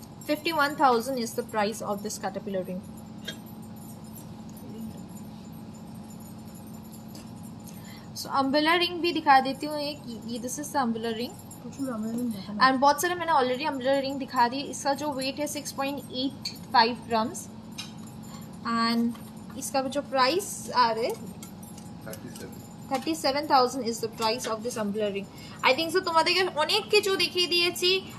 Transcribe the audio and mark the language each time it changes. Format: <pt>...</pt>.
<en>51,000 is the price of this caterpillar ring. So umbrella ring</en> <hi>भी दिखा देती हूँ एक। ये</hi> <en>this is the umbrella ring and</en> <hi>बहुत सारे मैंने</hi> <en>already umbrella ring</en> <hi>दिखा दी। इसका जो</hi> <en>weight है 6.85 grams and इसका जो प्राइस</en> <hi>आ रहा है</hi> <en>37,000 is the price of this umbrella ring. I think so</en> <bn>তোমাদেরকে অনেক কিছু দেখিয়ে দিয়েছি।</bn>